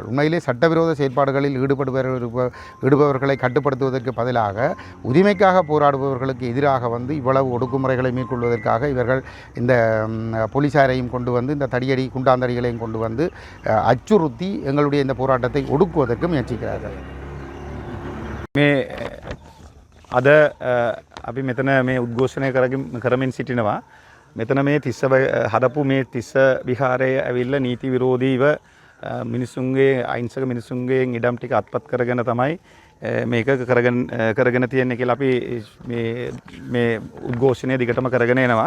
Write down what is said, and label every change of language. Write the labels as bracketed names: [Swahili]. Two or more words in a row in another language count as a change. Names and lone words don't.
[Tamil] உண்மையிலே சட்டவிரோத செயற்பாடுகளில் ஈடுபவர்களை கட்டுப்படுத்துவதற்கு பதிலாக உரிமைக்காக போராடுபவர்களுக்கு எதிராக இவ்வளவு ஒடுக்குமுறைகளை மேற்கொள்வதற்காக இவர்கள் இந்த போலீஸாரையும் கொண்டு இந்த தடியடி குண்டாந்தடிகளையும் கொண்டு அச்சுறுத்தி எங்களுடைய இந்த போராட்டத்தை ஒடுக்குவதற்கு முயற்சிக்கிறார்கள். [Sinhala] අද අපි මෙතන මේ උද්ඝෝෂණය කරමින් සිටිනවා. මෙතන මේ තිස්ස හදපු මේ තිස්ස විහාරය ඇවිල්ලා නීති විරෝධීව මිනිසුන්ගේ අහිංසක මිනිසුන්ගේ ඉඩම් ටික අත්පත් කරගෙන තමයි මේක කරගෙන තියෙන්නේ කියලා අපි මේ උද්ඝෝෂණය දිගටම කරගෙන එනවා.